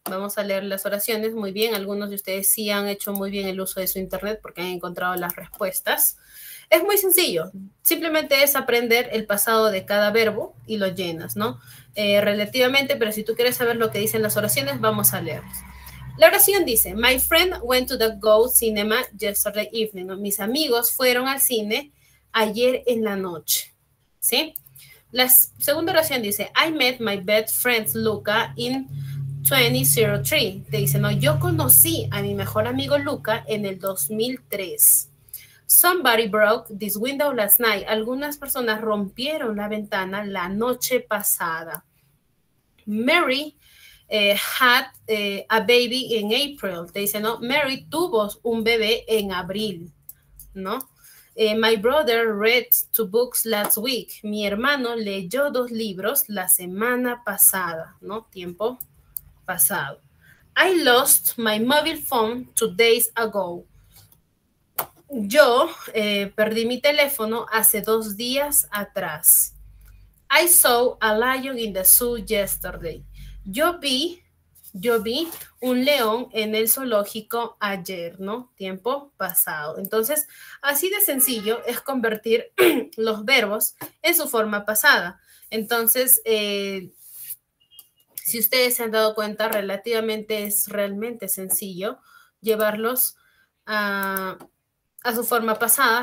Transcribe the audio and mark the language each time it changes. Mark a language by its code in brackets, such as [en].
[es] Vamos a leer las oraciones. Muy bien, algunos de ustedes sí han hecho muy bien el uso de su internet porque han encontrado las respuestas. Es muy sencillo. Simplemente es aprender el pasado de cada verbo y lo llenas, ¿no? Relativamente, pero si tú quieres saber lo que dicen las oraciones, vamos a leerlas. La oración dice, [en] my friend went to the Go Cinema yesterday evening. [es] ¿No? Mis amigos fueron al cine ayer en la noche. ¿Sí? La segunda oración dice, [en] I met my best friend Luca in 2003. [es] Te dice, no, yo conocí a mi mejor amigo Luca en el 2003. [en] Somebody broke this window last night. [es] Algunas personas rompieron la ventana la noche pasada. [en] Mary had a baby in April. [es] Te dice, no, Mary tuvo un bebé en abril, ¿no? [en] My brother read 2 books last week. [es] Mi hermano leyó 2 libros la semana pasada, ¿no? Tiempo pasado. [en] I lost my mobile phone 2 days ago. [es] Yo perdí mi teléfono hace 2 días atrás. [en] I saw a lion in the zoo yesterday. [es] Yo vi un león en el zoológico ayer, ¿no? Tiempo pasado. Entonces, así de sencillo es convertir los verbos en su forma pasada. Entonces, si ustedes se han dado cuenta, es realmente sencillo llevarlos a su forma pasada.